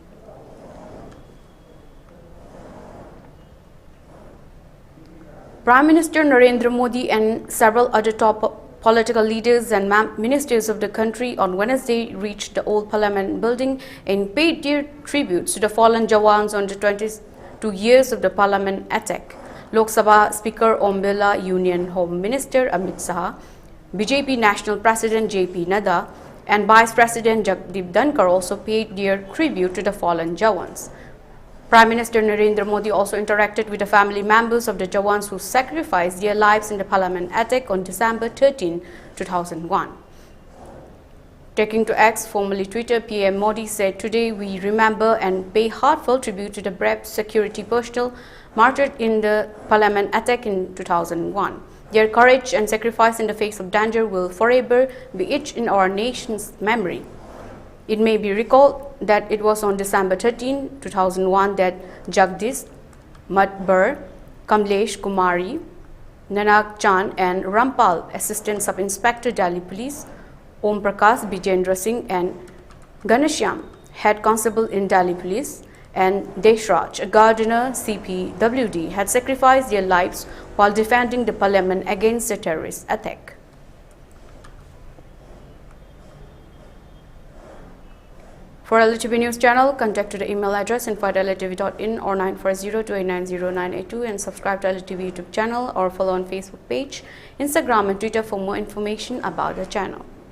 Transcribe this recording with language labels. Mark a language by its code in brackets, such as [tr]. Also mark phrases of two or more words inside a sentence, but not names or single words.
[en] Prime Minister Narendra Modi and several other top political leaders and ministers of the country on Wednesday reached the old parliament building and paid their tributes to the fallen Jawans on the 22 years of the parliament attack. Lok Sabha Speaker Om Birla, Union Home Minister Amit Shah, BJP National President JP Nadda and Vice President Jagdeep Dhankar also paid their tribute to the fallen Jawans. Prime Minister Narendra Modi also interacted with the family members of the Jawans who sacrificed their lives in the parliament attack on December 13, 2001. Taking to X, formerly Twitter, PM Modi said, "Today we remember and pay heartfelt tribute to the brave security personnel martyred in the parliament attack in 2001. Their courage and sacrifice in the face of danger will forever be etched in our nation's memory." It may be recalled that it was on December 13, 2001 that Jagdish, Matbar, Kamlesh Kumari, Nanak Chand and Rampal, Assistant Sub-Inspector Delhi Police, Om Prakash Bijendra Singh and Ganashyam, Head Constable in Delhi Police, and Deshraj, a gardener CPWD, had sacrificed their lives while defending the parliament against the terrorist attack. For ELITETV News channel, contact to the email address info@elitetv.in or 94028900982 and subscribe to ELITETV YouTube channel or follow on Facebook page, Instagram and Twitter for more information about the channel.